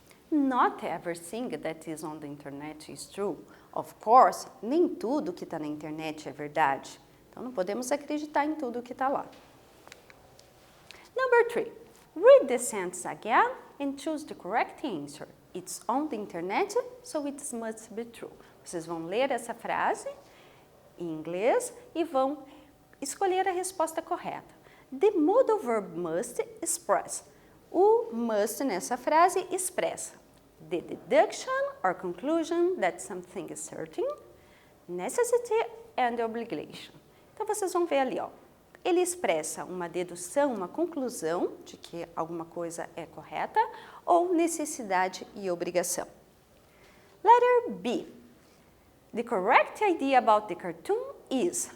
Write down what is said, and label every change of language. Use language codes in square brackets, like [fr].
[en] Not everything that is on the internet is true. Of course, [pt] nem tudo que está na internet é verdade. Então, não podemos acreditar em tudo que está lá. [en] Number 3. Read the sentence again and choose the correct answer. It's on the internet, so it must be true. [pt] Vocês vão ler essa frase em inglês e vão escolher a resposta correta. [en] The modal verb must express. [pt] O must nessa frase expressa [en] the deduction or conclusion that something is certain, necessity and obligation. [pt] Então, vocês vão ver ali, ó. Ele expressa uma dedução, uma conclusão de que alguma coisa é correta ou necessidade e obrigação. [en] Letter B. The correct idea about the cartoon is.